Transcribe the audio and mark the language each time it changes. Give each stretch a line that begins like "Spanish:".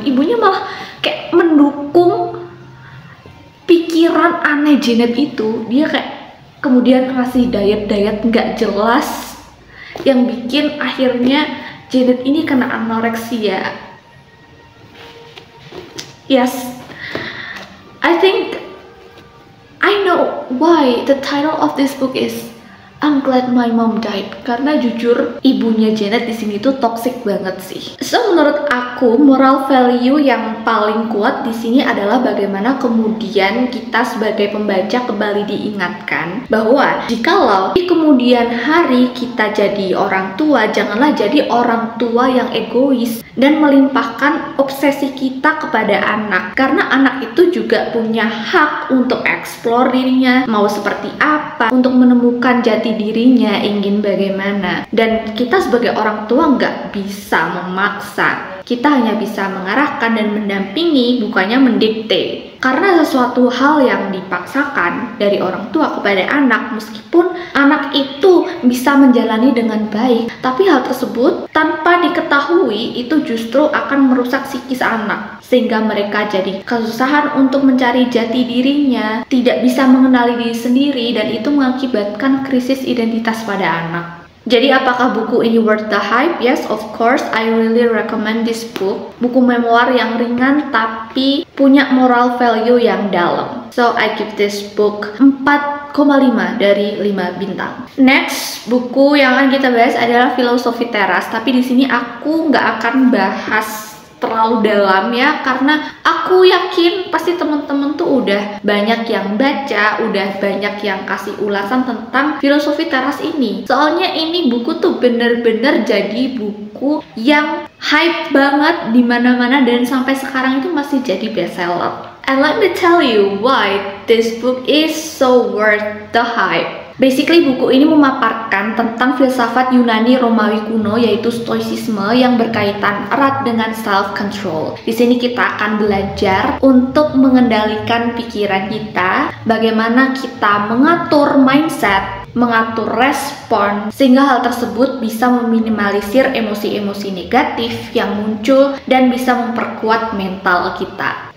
Indonesian: Ibunya malah kayak mendukung pikiran aneh Janet itu. Dia kayak kemudian ngasih diet nggak jelas yang bikin akhirnya Janet ini kena anoreksia.
English: Yes, I think I know why the title of this book is I'm Glad My Mom Died,
Indonesian: karena jujur ibunya Janet di sini tuh toxic banget sih. So menurut aku moral value yang paling kuat di sini adalah bagaimana kemudian kita sebagai pembaca kembali diingatkan bahwa jikalau di kemudian hari kita jadi orang tua, janganlah jadi orang tua yang egois dan melimpahkan obsesi kita kepada anak, karena anak itu juga punya hak untuk eksplor dirinya mau seperti apa, untuk menemukan jati dirinya ingin bagaimana. Dan kita sebagai orang tua nggak bisa memaksa, kita hanya bisa mengarahkan dan mendampingi, bukannya mendikte. Karena sesuatu hal yang dipaksakan dari orang tua kepada anak, meskipun anak itu bisa menjalani dengan baik, tapi hal tersebut tanpa diketahui itu justru akan merusak psikis anak, sehingga mereka jadi kesusahan untuk mencari jati dirinya, tidak bisa mengenali diri sendiri, dan itu mengakibatkan krisis identitas pada anak. Jadi apakah buku ini
English: worth the hype? Yes, of course, I really recommend this book.
Indonesian: Buku memoir yang ringan tapi punya moral value yang dalam.
English: So I give this book 4,5
Indonesian: dari 5 bintang. Next, buku yang akan kita bahas adalah Filosofi Teras. Tapi di sini aku nggak akan bahas terlalu dalam ya, karena aku yakin pasti temen-temen tuh udah banyak yang baca, udah banyak yang kasih ulasan tentang Filosofi Teras ini. Soalnya ini buku tuh bener-bener jadi buku yang hype banget di mana-mana dan sampai sekarang itu masih jadi bestseller.
English: And let me tell you why this book is so worth the hype.
Indonesian: Basically buku ini memaparkan tentang filsafat Yunani Romawi kuno, yaitu Stoicisme, yang berkaitan erat dengan self-control. Di sini kita akan belajar untuk mengendalikan pikiran kita, bagaimana kita mengatur mindset, mengatur respon, sehingga hal tersebut bisa meminimalisir emosi-emosi negatif yang muncul dan bisa memperkuat mental kita.